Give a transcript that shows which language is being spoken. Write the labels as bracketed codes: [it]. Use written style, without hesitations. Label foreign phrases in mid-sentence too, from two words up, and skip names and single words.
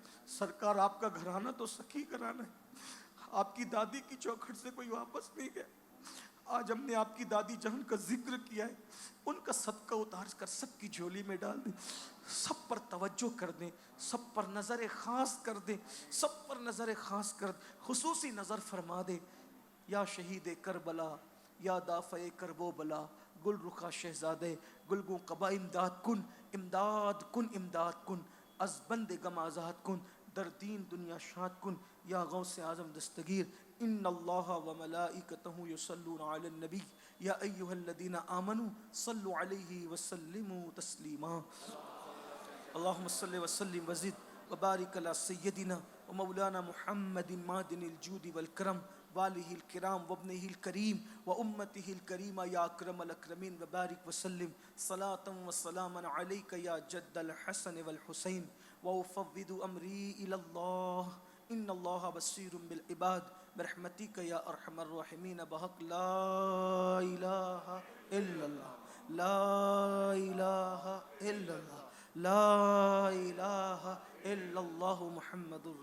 [ur] سرکار آپ کا گھرانہ تو سخی گھرانہ ہے، آپ کی دادی کی چوکھٹ سے کوئی واپس نہیں گیا۔ آج ہم نے آپ کی دادی جہاں کا ذکر کیا ہے، ان کا صدقہ اتار کر سب کی جھولی میں ڈال دیں، سب پر توجہ کر دیں، سب پر نظر خاص کر دیں، سب پر نظر خاص کر دیں، خصوصی نظر فرما دیں۔ [fa] یا شہید کربلا، یا دافع کرب و بلا، گل رخا شہزادے گلگوں قبا امداد کن، امداد کن، امداد کن، از بند غم آزاد کن، در دین دنیا شاد کن۔ [ur] یا غوث اعظم دستگیر، [ar] ان اللہ و ملائکتہ یصلون علی النبی یا ایھا الذین آمنوا صلوا علیہ وسلموا تسلیما۔ اللہم صل وسلم وزد وبارک علی سیدنا ومولانا محمد معدن الجود والکرم والہ الکرام وابنہ الکریم وامتہ الکریمہ یا اکرم الاکرمین، وبارک وسلم صلاۃ وسلاما علیک یا جد الحسن والحسین، وافوض امری الی اللہ ان اللہ بصیر بالعباد برحمتک یا ارحم الراحمین، بحق لا الہ الا اللہ، لا الہ الا اللہ، لا الہ الا اللہ محمد الرسول۔